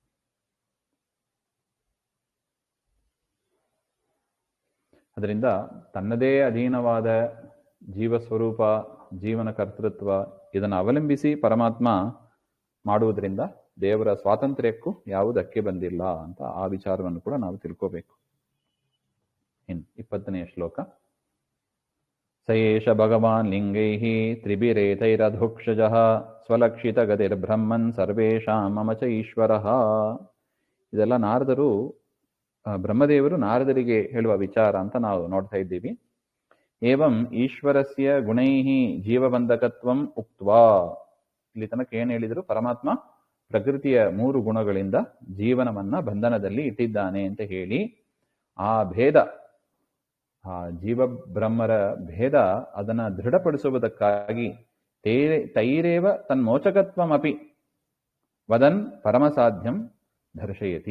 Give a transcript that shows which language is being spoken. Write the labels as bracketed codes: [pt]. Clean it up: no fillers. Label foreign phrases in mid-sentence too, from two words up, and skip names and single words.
[kn] ಅದರಿಂದ ತನ್ನದೇ ಅಧೀನವಾದ ಜೀವ ಸ್ವರೂಪ, ಜೀವನ ಕರ್ತೃತ್ವ ಇದನ್ನು ಅವಲಂಬಿಸಿ ಪರಮಾತ್ಮ ಮಾಡುವುದರಿಂದ ದೇವರ ಸ್ವಾತಂತ್ರ್ಯಕ್ಕೂ ಯಾವ ಧಕ್ಕೆ ಬಂದಿಲ್ಲ ಅಂತ ಆ ವಿಚಾರವನ್ನು ಕೂಡ ನಾವು ತಿಳ್ಕೋಬೇಕು. ಇನ್ನು 20ನೇ ಶ್ಲೋಕ. [sa] ಸಯೇಷ ಭಗವಾನ್ ಲಿಂಗೈಃ ತ್ರಿಭಿರೇತೈರಧೋಕ್ಷಜಃ ಸ್ವಲಕ್ಷಿತ ಗತಿರ್ಬ್ರಹ್ಮನ್ ಸರ್ವೇಷಾಂ ಮಮ ಚ ಈಶ್ವರಃ. [kn] ಇದೆಲ್ಲ ನಾರದರು, ಬ್ರಹ್ಮದೇವರು ನಾರದರಿಗೆ ಹೇಳುವ ವಿಚಾರ ಅಂತ ನಾವು ನೋಡ್ತಾ ಇದ್ದೀವಿ. [sa] ಏವಂ ಈಶ್ವರಸ್ಯ ಗುಣೈಃ ಜೀವಬಂಧಕತ್ವಂ ಉಕ್ತ್ವಾ. [kn] ಇಲ್ಲಿ ತನಕ ಏನು ಹೇಳಿದರು? ಪರಮಾತ್ಮ ಪ್ರಕೃತಿಯ 3 ಗುಣಗಳಿಂದ ಜೀವನವನ್ನ ಬಂಧನದಲ್ಲಿ ಇಟ್ಟಿದ್ದಾನೆ ಅಂತ ಹೇಳಿ, ಆ ಭೇದ, ಆ ಜೀವ ಬ್ರಹ್ಮರ ಭೇದ ಅದನ್ನ ದೃಢಪಡಿಸುವುದಕ್ಕಾಗಿ [sa] ತೈರೇವ ತನ್ಮೋಚಕತ್ವಮಪಿ ವದನ್ ಪರಮಸಾಧ್ಯಂ ದರ್ಶಯತಿ.